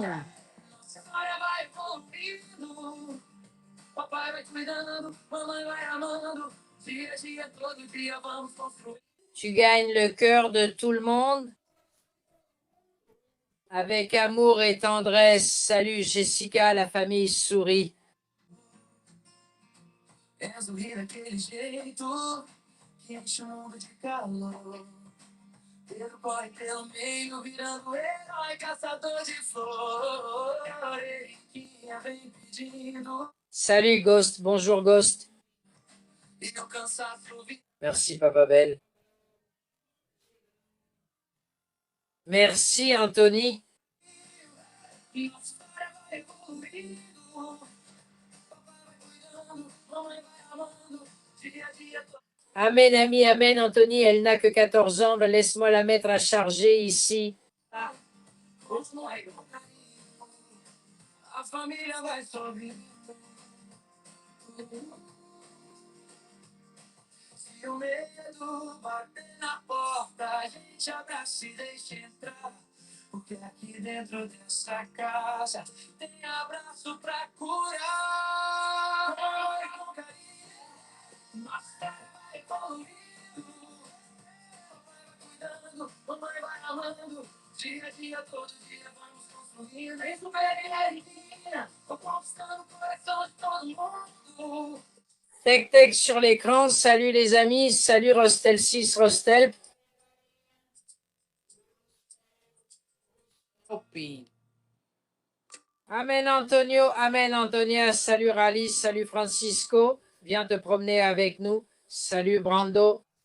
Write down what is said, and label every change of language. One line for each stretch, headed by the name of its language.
Portuguese: nossa história vai evoluindo. Papai vai cuidando, mamãe vai amando. Dia a dia, todo dia vamos construir.
French: Tu gagnes le cœur de tout le monde avec amour et tendresse. Salut Jessica, la famille sourit.
Portuguese: És o rir daquele jeito que enche o mundo de calor. Pedro corre pelo meio, virando herói, caçador de flores. Quem vem pedindo
French: Salut Ghost, bonjour Ghost.
Portuguese: e o cansaço vi.
French: Merci Papa Belle. Merci Anthony.
Portuguese: Nossa história vai evoluindo. Papai vai cuidando, mamãe vai amando. Dia a dia,
French: Amen ami, amen Anthony, elle n'a que 14 ans, laisse-moi la mettre à charger ici.
Portuguese: continua aí com carinho. A família vai sorrindo. Se o medo bater na porta, a gente abraça e deixa entrar. Porque aqui dentro dessa casa tem abraço pra curar. Com carinho, nossa terra vai evoluindo. Papai vai cuidando, mamãe vai amando. Dia a dia, todo dia vamos construindo. Isso é menina, tô conquistando o coração de todo mundo.
French: Tech Tech sur l'écran, salut les amis, salut Rostel 6, Rostel. Amen Antonio, amen Antonia, salut Rally, salut Francisco, viens te promener avec nous, salut Brando.